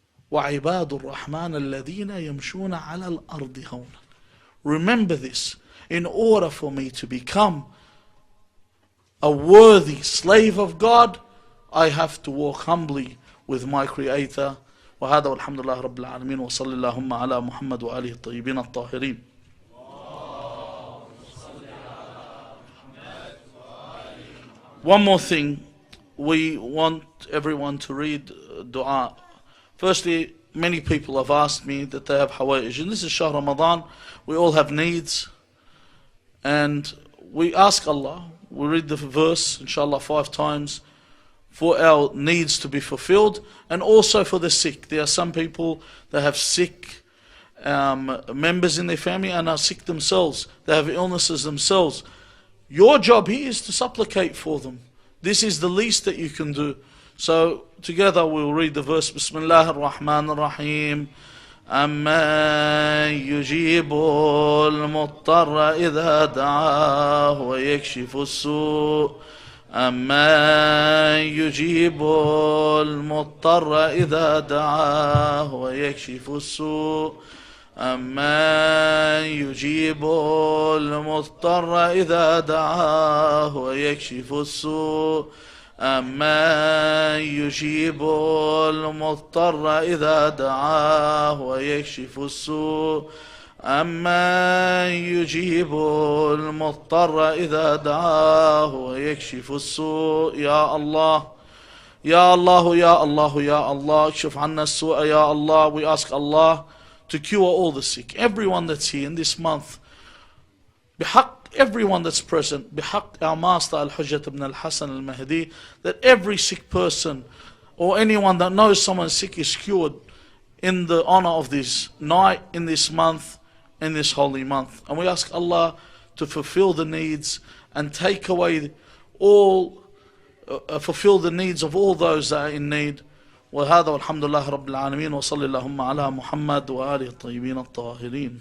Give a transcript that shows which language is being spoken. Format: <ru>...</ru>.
<ar>وَعِبَادُ الرَّحْمَنِ الَّذِينَ يَمْشُونَ عَلَى الْأَرْضِ هَوْنًا.</ar> <en>Remember this. In order for me to become a worthy slave of God, I have to walk humbly with my Creator.</en> <ar>وهذا والحمد لله رب العالمين وصلى اللهم على محمد وآله الطيبين الطاهرين.</ar> <en>One more thing, we want everyone to read dua. Firstly, many people have asked me that they have hawaij, and this is Shahr Ramadan, we all have needs, and we ask Allah, we read the verse inshallah 5 times, for our needs to be fulfilled, and also for the sick. There are some people that have sick members in their family and are sick themselves. They have illnesses themselves. Your job here is to supplicate for them. This is the least that you can do. So together we'll read the verse.</en> <ar>Bismillah ar-Rahman ar-Rahim. أَمَّا يُجِيبُ الْمُضْطَرَّ إِذَا دَعَاهُ وَيَكْشِفُ السُّوءَ أما يجيب المضطر إذا دعاه ويكشف السوء أما يجيب المضطر إذا دعاه ويكشف السوء أما يجيب المضطر إذا دعاه ويكشف السوء أما يجيب المضطر إذا دعاه ويكشف السوء يا الله يا الله يا الله يا الله اكشف عنا السوء يا Allah.</ar> <en>We ask Allah to cure all the sick, everyone that's here in this month, بحق everyone that's present, بحق our master Al-Hujjat ibn Al-Hasan Al-Mahdi, that every sick person or anyone that knows someone sick is cured in the honor of this night, in this month, in this holy month. And we ask Allah to fulfill the needs and take away all, fulfill the needs of all those that are in need.</en> <ar>وهذا والحمد لله رب العالمين وصلى اللهم على محمد وآله الطيبين الطاهرين.</ar>